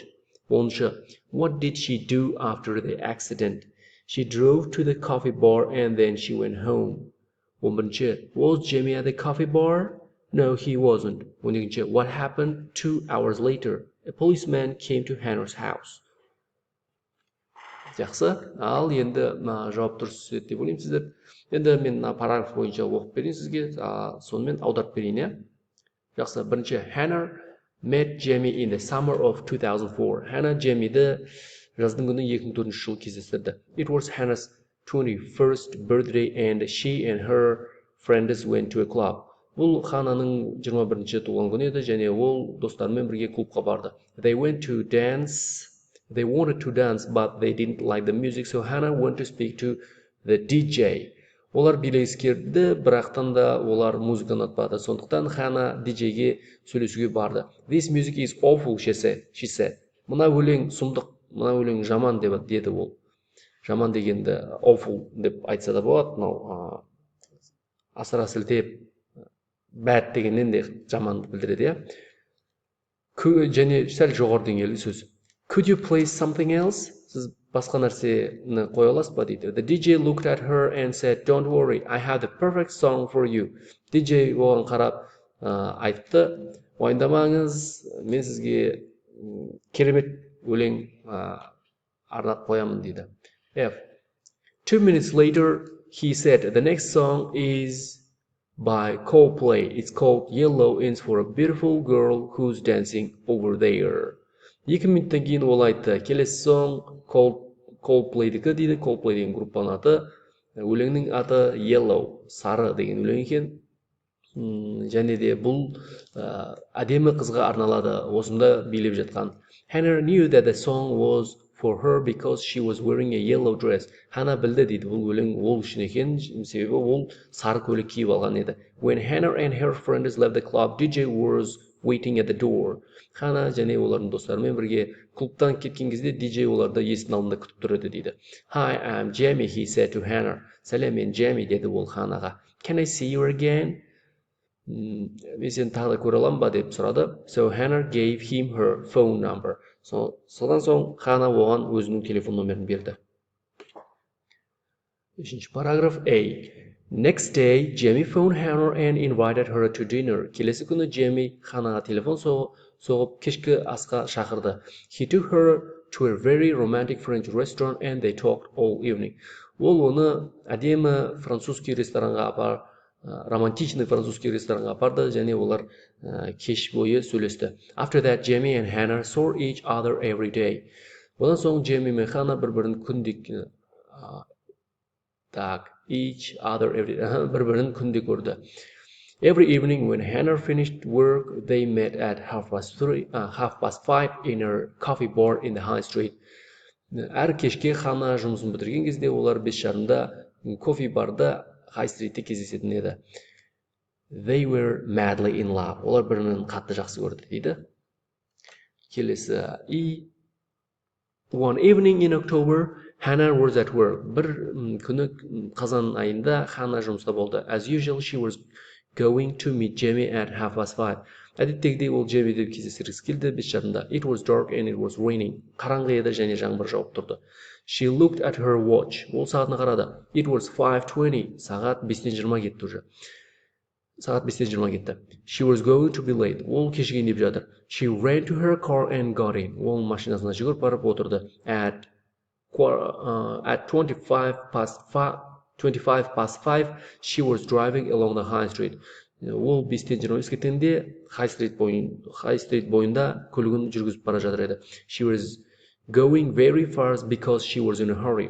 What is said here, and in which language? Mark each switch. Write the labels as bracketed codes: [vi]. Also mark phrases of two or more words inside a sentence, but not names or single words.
[en] Оныншы, what did she do after the accident? She drove to the coffee bar and then she went home. [kk] Он бірінші, [en] was Jamie at the coffee bar? No, he wasn't. [kk] Он екінші, [en] what happened 2 hours later? A policeman came to Hannah's house. [kk] Жақсы, ал енді жауап дұрыс еді деп ойлаймын сіздер. Енді мен параграф бойынша оқып берейін сізге, сонымен аударып берейін, иә? Жақсы, бірінші, [en] Hannah met Jamie in the summer of 2004. [kk] Hannah Jamie'ді жаздың күні 2004 жылы кездестірді. [en] It was Hannah's 21st birthday and she and her friends went to a club. [kk] Бұл Хананың 21-ші туған күні еді және ол достарымен бірге клубқа барды. [en] They wanted to dance, but they didn't like the music, so Hannah went to speak to the DJ. [kk] Олар билескерді, бірақтан да олар музыканы ұнатпады. Сондықтан Хана DJ-ге сөйлесуге барды. [en] This music is awful, she said. [kk] Мына өлең сұмдық, мына өлең жаман деді ол. Жаман дегенді awful деп айтса да болады, мынау асыра сілтеп bad дегеннен де жаманды білдіреді, иә? Және сәл жоғары деңгейлі сөз. [en] Could you play something else? [kk] Сіз басқа нәрсені қоя аласыз ба дейді. [en] The DJ looked at her and said, don't worry, I have the perfect song for you. [kk] DJ оған қарап айтты, уайымдамаңыз, мен сізге керемет өлең арнап қоямын дейді. F. [en] 2 minutes later, he said, the next song is by Coldplay. It's called Yellow Ends for a Beautiful Girl Who's Dancing Over There. [kk] 2 минуттан кейін ол айтты, келесі соң Coldplay-дікі дейді. Coldplay деген группаның аты. Өлеңнің аты Yellow, сары деген өлең екен. және де бұл әдемі қызға арналады, осында билеп жатқан. [en] Hannah knew that the song was for her because she was wearing a yellow dress. [kk] Хана білді дейді, бұл өлең ол үшін екен, себебі ол сары көйлек киіп алған еді. [en] When Hannah and her friends left the club, DJ was waiting at the door. [kk] Хана және олардың достарымен бірге клубтан кеткен кезде DJ оларды есіктің алдында күтіп тұр еді дейді. [en] Hi, I'm Jamie, he said to Hannah. [kk] Сәлем, мен Jamie, деді ол Ханаға. [en] Can I see you again? [kk] Мен сені тағы да көре аламын ба деп сұрады. [en] So Hannah gave him her phone number. [kk] Содан соң Хана оған өзінің телефон номерін берді. Үшінші параграф A. [en] Next day, Jamie phoned Hannah and invited her to dinner. [kk] Келесі күні Jamie Ханаға телефон соғып кешкі асқа шақырды. [en] He took her to a very romantic French restaurant and they talked all evening. [kk] Ол оны әдемі французский ресторанға [ru] романтичный французский [kk] ресторанға апарды және олар кеш бойы сөйлесті. [en] After that, Jamie and Hannah saw each other every day. [kk] Одан соң Jamie мен Хана бір-бірін күнде көрді. [en] Every evening when Hannah finished work, they met at 5:30 in a coffee bar in the high street. [kk] Әр кешке Хана жұмысын бітірген кезде олар 5:30-да кофе барда Хай-стритте кездесетін еді. [en] They were madly in love. [kk] Олар бірінің қатты жақсы көрді дейді. Келесі E. [en] One evening in October, Hannah was at work. [kk] Бір күні қазан айында Хана жұмыста болды. [en] As usual, she was going to meet Jamie at 5:30. [kk] Әдеттегідей ол Jamie'ді кездестіргісі келді 5:30-да. [en] It was dark and it was raining. [kk] Қараңғы еді және жаңбыр жауып тұрды. [en] She looked at her watch. [kk] Ол сағатына қарады. [en] It was 5:20. [kk] Сағат 5:20 кетті уже. Сағат 5:20 кетті. [en] She was going to be late. [kk] Ол кешігейін деп жатыр. [en] She ran to her car and got in. [kk] Ол машинасына жүгіріп барып отырды. [en] At 25 past 5, she was driving along the high street. [kk] Ол 5:20 кеткенде Хай-стрит бойында көлігін жүргізіп бара жатыр еді. [en] She was going very fast because she was in a hurry.